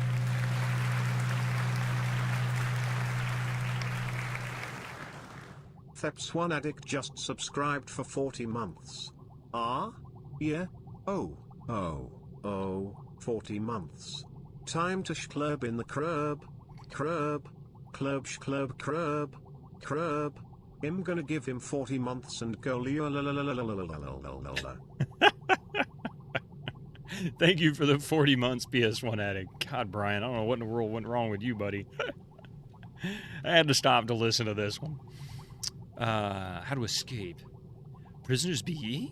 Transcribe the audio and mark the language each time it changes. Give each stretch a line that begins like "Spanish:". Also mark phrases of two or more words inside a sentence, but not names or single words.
English: Theps1 Addict just subscribed for 40 months. Ah? Yeah? Oh, 40 months. Time to schlub in the crub. Crub. Club schlub crub. Crub. I'm gonna give him 40 months and go Thank you for the 40 months, PS1 Addict. God, Brian, I don't know what in the world went wrong with you, buddy. I had to stop to listen to this one. How to escape. Prisoners be ye?